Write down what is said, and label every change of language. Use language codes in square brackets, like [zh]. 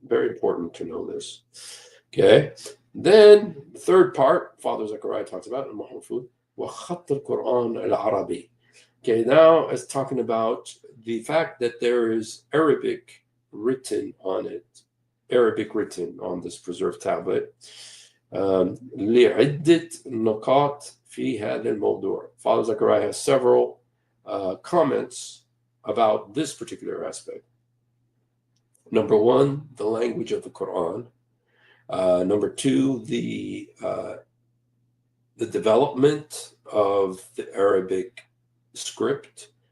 [en] Very important to know this. Okay? Then the third part, Father Zakaria talks about in Mahfuz, [ar] وَخَطَّ الْقُرْآنِ الْعَرَبِي. [en] Okay, now it's talking about the fact that there is Arabic written on this preserved tablet. [ar] لعدة نقاط في هذا الموضوع. [en] Father Zakaria has several comments about this particular aspect. Number one, the language of the Quran. Number two, the development of the Arabic script.